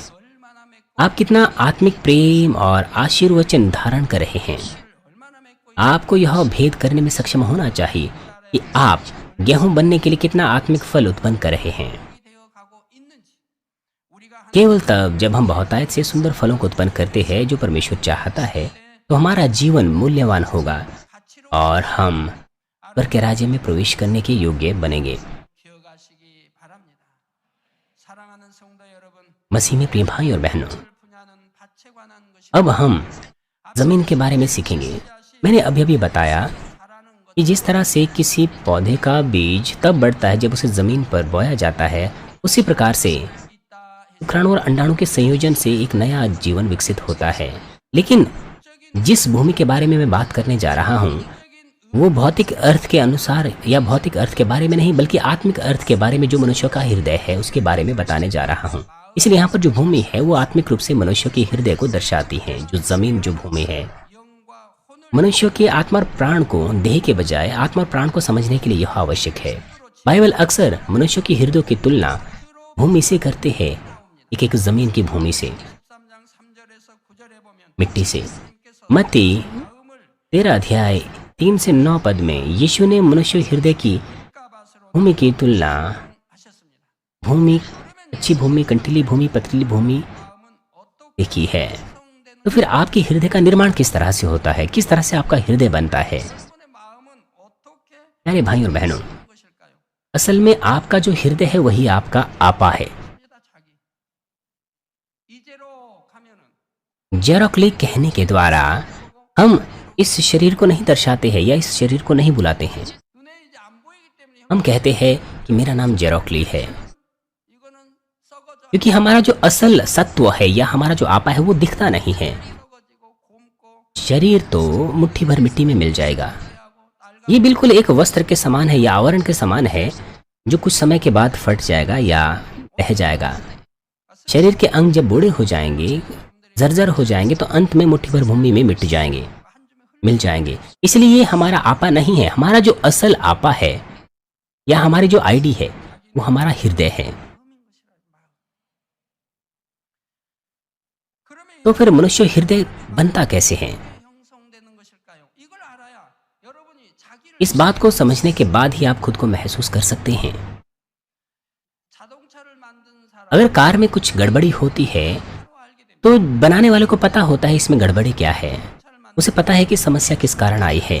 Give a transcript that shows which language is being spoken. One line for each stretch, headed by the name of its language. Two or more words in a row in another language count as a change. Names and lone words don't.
Korean: 얼마나 맺고
Hindi: आप कितना आत्मिक प्रेम और आशीर्वचन धारण कर रहे हैं?
Korean: 얼마나 맺고
Hindi: आपको यह भेद करने में सक्षम होना चाहिए कि आप गेहूं बनने के लिए कितना आत्मिक फल उत्पन्न कर रहे हैं।
Korean: 되어 가고 있는지 우리가
Hindi: केवल तब जब हम बहुतायत से सुंदर फलों को उत्पन्न करते हैं जो परमेश्वर चाहता है तो हमारा जीवन मूल्यवान होगा
Korean: 가치로
Hindi: और हम ईश्वर के राज्य में प्रवेश करने के योग्य बनेंगे।
Korean: 기억하시기 바랍니다. 사랑하는 성도 여러분,
Hindi: मसीह में प्रिय भाई और बहनों,
Korean: 분야는 밭에 관한 것이
Hindi: अब हम जमीन के बारे में सीखेंगे। मैंने अभी अभी बताया
Korean: 자라는 것
Hindi: कि जिस तरह से किसी पौधे का बीज तब बढ़ता है जब उसे जमीन पर बोया जाता है, उसी प्रकार से
Korean: 있다 해서
Hindi: शुक्राणु और अंडाणु के संयोजन से एक नया जीवन विकसित होता है। लेकिन जिस भूमि के बारे में मैं बात करने जा रहा हूँ वो भौतिक अर्थ के अनुसार या भौतिक अर्थ के बारे में नहीं बल्कि आत्मिक अर्थ के बारे में जो मनुष्य का हृदय है उसके बारे में बताने जा रहा हूँ। इसलिए यहाँ पर जो भूमि है वो आत्मिक रूप से मनुष्य के हृदय को दर्शाती है। जो जमीन, जो भूमि है,
Korean: 영과 혼을
Hindi: मनुष्य के आत्मा और प्राण को देह के बजाय आत्मा और प्राण को समझने के लिए यह आवश्यक है। बाइबल अक्सर मनुष्य के हृदय की तुलना भूमि से करते हैं, एक जमीन की भूमि से,
Korean: 13장 3절에서 9절에 보면
Hindi: मिट्टी से।
Korean: 주님께서
Hindi: मत्ती
Korean: 마음을
Hindi: 13 अध्याय 3 से 9 पद में यीशु ने मनुष्य हृदय की
Korean: 가밭으로
Hindi: भूमि की तुलना
Korean: 하셨습니다.
Hindi: भूमि, अच्छी भूमि, कंटीली भूमि, पथरीली भूमि
Korean: 마음은 어떻게
Hindi: देखी है।
Korean: 형성되는
Hindi: तो फिर आपके हृदय का निर्माण किस तरह से होता है, किस तरह से आपका हृदय बनता है?
Korean: 여러분의 마음은 어떻게
Hindi: प्यारे भाई और बहनों,
Korean: 되는 것일까요?
Hindi: असल में आपका जो हृदय है वही आपका आपा है।
Korean: 합니다, 자기. 이제로 가면은
Hindi: जेरोक्लिक कहने के द्वारा हम इस शरीर को नहीं दर्शाते हैं या इस शरीर को नहीं बुलाते हैं।
Korean: 눈에 이제 안 보이기 때문에
Hindi: हम कहते हैं कि मेरा नाम जेरोक्ली है,
Korean: 이거는 썩어져
Hindi: क्योंकि हमारा जो असल सत्व है या हमारा जो आपा है वो दिखता नहीं है।
Korean: 썩어지고 곰고
Hindi: शरीर तो मुट्ठी भर मिट्टी में मिल जाएगा।
Korean: 하고 낡아
Hindi: ये बिल्कुल एक वस्त्र के समान है या आवरण के समान है जो कुछ समय के बाद फट जाएगा या रह जाएगा। शरीर के अंग जब बूढ़े हो जाएंगे, जर्जर हो जाएंगे तो अंत में मुट्ठी भर भूमि में मिट जाएंगे, मिल जाएंगे। इसलिए ये हमारा आपा नहीं है। हमारा जो असल आपा है या हमारी जो आईडी है वो हमारा हृदय है।
Korean: 그러면
Hindi: तो फिर मनुष्य हृदय बनता कैसे है?
Korean: 형성되는 것일까요? 이걸 알아야 여러분이 자기를
Hindi: इस बात को समझने के बाद ही आप खुद को महसूस कर सकते हैं।
Korean: 자동차를 만든 사람
Hindi: अगर कार में कुछ गड़बड़ी होती है
Korean: 바로 알게 됩니다.
Hindi: तो बनाने वाले को पता होता है इसमें गड़बड़ी क्या है, उसे पता है कि समस्या किस कारण आई है।